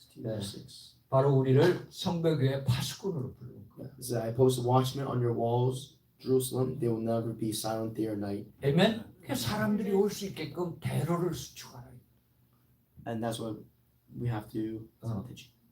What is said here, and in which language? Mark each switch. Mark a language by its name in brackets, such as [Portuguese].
[English] verse 6. [Korean] 바로 우리를 성벽 위에 파수꾼으로 부르는 거예요. [English] It says, I post watchmen on your walls, Jerusalem. They will never be silent day or night. [Korean] 아멘. 그 사람들이 올 수 있게끔 대로를 수축하라. [English] And that's what we have to teach.